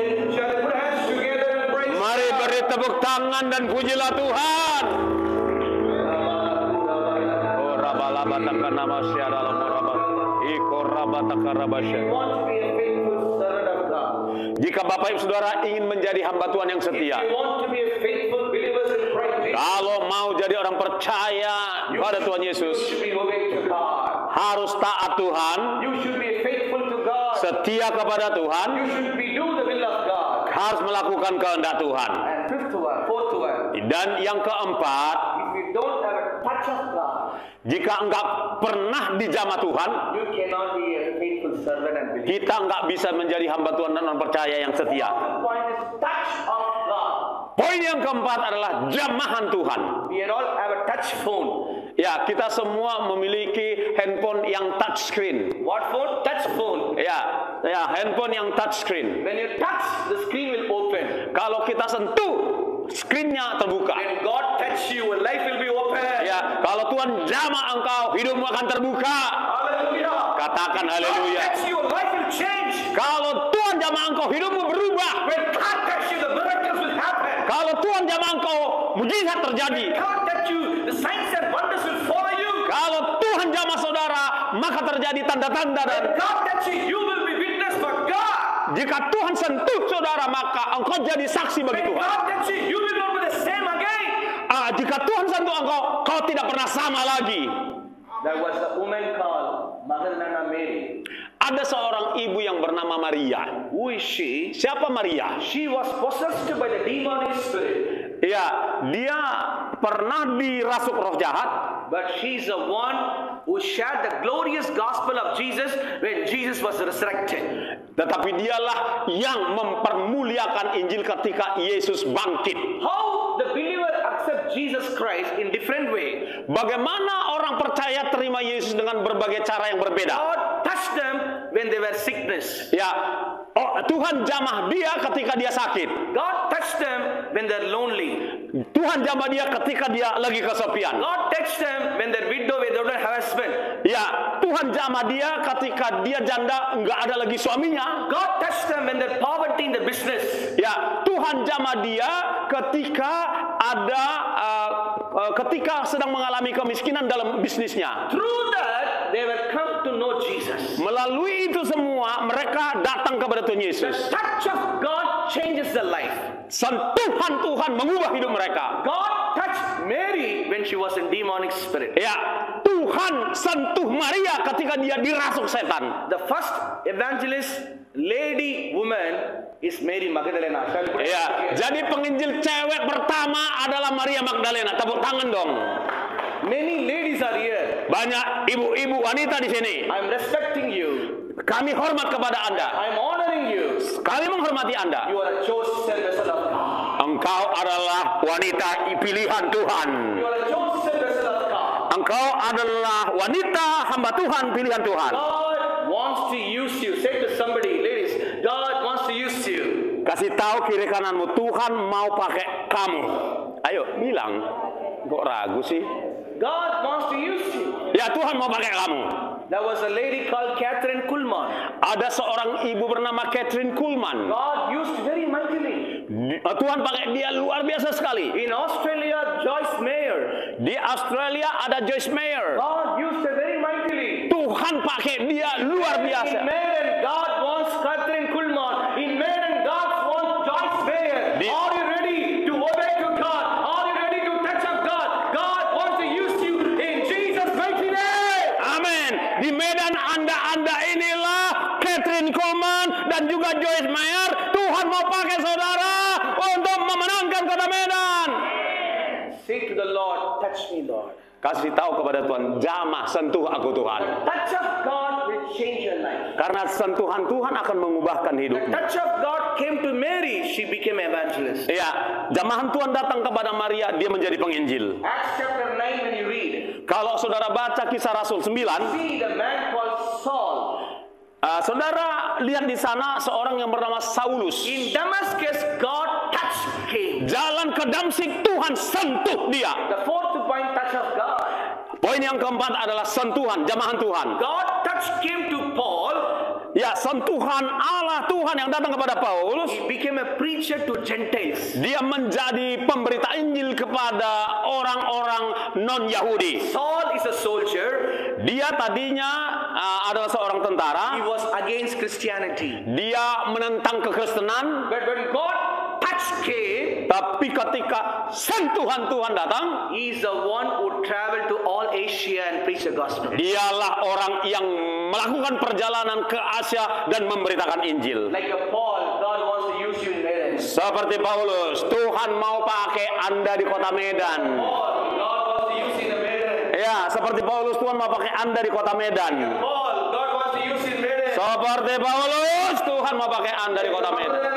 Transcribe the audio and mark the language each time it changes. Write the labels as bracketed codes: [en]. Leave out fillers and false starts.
[en] Shall we put hands together and praise? [id] Mari beri tepuk tangan dan pujilah Tuhan. Oh rabalabatakan nama syadalam rabah. Iko rabataka rabasya. [en] You want to be a faithful servant of God. [id] Jika Bapak Ibu Saudara ingin menjadi hamba Tuhan yang [en] If [id] setia, [en] you want to be a faithful believer in Christ Jesus, [id] kalau mau jadi orang percaya pada Tuhan [en] you [id] Yesus, [en] should be obeying to God. [id] harus taat Tuhan, [en] You should be faithful to God. [id] setia kepada Tuhan, [en] You should be do the will of God. [id] harus melakukan kehendak Tuhan. [en] And And fourth one, [id] Dan yang keempat, [en] if you don't have a touch of God, [id] jika enggak pernah dijamah Tuhan, [en] you cannot be a faithful servant and believer. [id] kita enggak bisa menjadi hamba Tuhan dan orang percaya yang setia. [en] The point is touch of God. [id] Poin yang keempat adalah jamahan Tuhan. [en] We all have a touch phone. [id] Ya, kita semua memiliki handphone yang touch screen. [en] What phone? Touch phone. [id] Ya, handphone yang touch screen. [en] When you touch, the screen will open. [id] Kalau kita sentuh, screen-nya terbuka. [en] When God touch you, your life will be open. [id] Ya, kalau Tuhan jamah engkau, hidupmu akan terbuka. [en] Hallelujah. [id] Katakan [en] God [id] haleluya. [en] touch you, your life will change. [id] Kalau Tuhan jamah engkau, hidupmu berubah. [en] When God touch you, the miracles will happen. [id] Kalau Tuhan jamah engkau, mujizat terjadi. [en] God touch you, the signs and wonders will follow you. [id] Kalau Tuhan jamah saudara, maka terjadi tanda-tanda. Dan [en] When God touch you, you will be witness for God. [id] jika Tuhan sentuh saudara, maka engkau jadi saksi bagi [en] When [id] Tuhan. [en] God touch you, you will not be the same again. [id] Jika Tuhan sentuh engkau, kau tidak pernah sama lagi. [en] There was a woman called Magdalena Mary. [id] Ada seorang ibu yang bernama Maria. [en] Who is she? [id] Siapa Maria? [en] She was possessed by the demonic spirit. [id] Ya, dia pernah dirasuk roh jahat. [en] But she's the one who shared the glorious gospel of Jesus when Jesus was resurrected. [id] Tetapi dialah yang mempermuliakan Injil ketika Yesus bangkit. [en] How the believer accept Jesus Christ in different way. [id] Bagaimana orang percaya terima Yesus dengan berbagai cara yang berbeda. [en] God touched them when they were sickness. [id] Ya, Tuhan jamah dia ketika dia sakit. [en] God touched them when they're lonely. [id] Tuhan jamah dia ketika dia lagi kesepian. [en] God touched them when they're widow, when they don't have husband. [id] Ya, Tuhan jamah dia ketika dia janda, nggak ada lagi suaminya. [en] God touched them when they're poverty in the business. [id] Ya, Tuhan jamah dia ketika ada ketika sedang mengalami kemiskinan dalam bisnisnya. [en] Through that, they will come to know Jesus. [id] Melalui itu semua, mereka datang kepada Tuhan [en] The [id] Yesus. [en] touch of God changes their life. [id] Sentuhan Tuhan mengubah hidup mereka. [en] God touched Mary when she was in demonic spirit. [id] Ya, Tuhan sentuh Maria ketika dia dirasuk setan. [en] The first evangelist, lady, woman is Mary Magdalena. Shall we put it [id] Ya, [en] here? [id] jadi penginjil cewek pertama adalah Maria Magdalena. Tepuk tangan dong. [en] Many ladies are here. [id] Banyak ibu-ibu wanita di sini. [en] I'm respecting you. [id] Kami hormat kepada Anda. [en] I'm honoring you. [id] Kami menghormati Anda. [en] You are a chosen vessel of God. [id] Engkau adalah wanita pilihan Tuhan. [en] You are a chosen vessel of God. [id] Engkau adalah wanita hamba Tuhan, pilihan Tuhan. [en] God wants to use you. Say to somebody, ladies, God wants to use you. [id] Kasih tahu kiri kananmu, Tuhan mau pakai kamu. Ayo, bilang. Kok ragu sih? [en] God wants to use you. [id] Ya, Tuhan mau pakai kamu. [en] There was a lady called Catherine Kuhlman. [id] Ada seorang ibu bernama Catherine Kuhlman. [en] God used very mightily. [id] Tuhan pakai dia luar biasa sekali. [en] In Australia, Joyce Meyer. [id] Di Australia ada Joyce Meyer. [en] God used her very mightily. [id] Tuhan pakai dia luar biasa. [en] In Maiden, God wants Catherine Kuhlman. In Maiden, God wants Joyce Meyer. Are you ready to obey to God? Are you ready to touch of God? God wants to use you in Jesus' mighty name. [id] Amin. Di Medan anda inilah Catherine Kuhlman dan juga Joyce Meyer. Tuhan mau pakai saudara untuk memenangkan kota Medan. [en] Say to the Lord, touch me, Lord. [id] Kasih tahu kepada Tuhan, jamah sentuh aku Tuhan. [en] The touch of God will change your life. [id] Karena sentuhan Tuhan akan mengubahkan [en] The [id] hidupmu. [en] touch of God came to Mary. She became evangelist. [id] Ya, jamahan Tuhan datang kepada Maria, dia menjadi penginjil. [en] Acts chapter 9 when you read, [id] Kalau saudara baca Kisah Rasul 9, [en] see the man called Saul. [id] saudara lihat di sana seorang yang bernama Saulus. [en] In Damascus, God touched him. [id] Jalan ke Damsik, Tuhan sentuh dia. [en] The fourth point, touch of God. [id] Poin yang keempat adalah sentuhan, jamahan Tuhan. [en] God touched him to Paul. [id] Ya, sentuhan Allah Tuhan yang datang kepada Paulus. [en] He became a preacher to Gentiles. [id] Dia menjadi pemberita Injil kepada orang-orang non-Yahudi. [en] Saul is a soldier. [id] Dia tadinya adalah seorang tentara. [en] He was against Christianity. [id] Dia menentang kekristenan. [en] But when God touched him, [id] Tapi ketika sentuhan Tuhan datang, [en] he is the one who traveled to all Asia and preached the gospel. [id] dialah orang yang melakukan perjalanan ke Asia dan memberitakan Injil. [en] Like a Paul, God wants to use you in Medan. [id] Seperti Paulus, Tuhan mau pakai Anda di kota Medan. [en] Paul, God wants to use in the Medan. [id] Ya, seperti Paulus, Tuhan mau pakai Anda di kota Medan. [en] Paul, God wants to use in Medan. [id] Seperti Paulus, Tuhan mau pakai Anda di kota Medan.